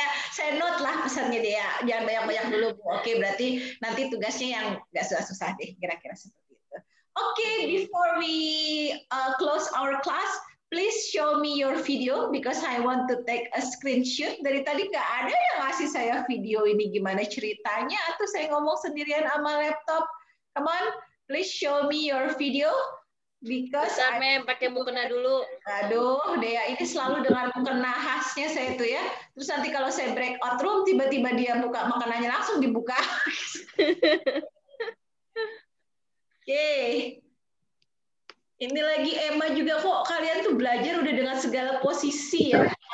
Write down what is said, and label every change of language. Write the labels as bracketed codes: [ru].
[id] Saya note lah pesannya Dea. Jangan banyak-banyak dulu Bu. Oke, berarti nanti tugasnya yang nggak susah-susah deh. Kira-kira seperti itu. [en] Oke, before we close our class, please show me your video because I want to take a screenshot. [id] Dari tadi nggak ada yang ngasih saya video ini gimana ceritanya, atau saya ngomong sendirian sama laptop. [en] Come on, please show me your video because [id] Mem, pakai mukena dulu. Aduh, Dea ini selalu dengan mukena khasnya saya itu ya. Terus nanti kalau saya breakout room, tiba-tiba dia buka mukenanya langsung dibuka. Oke. Ini lagi Emma juga, kok kalian tuh belajar udah dengan segala posisi ya.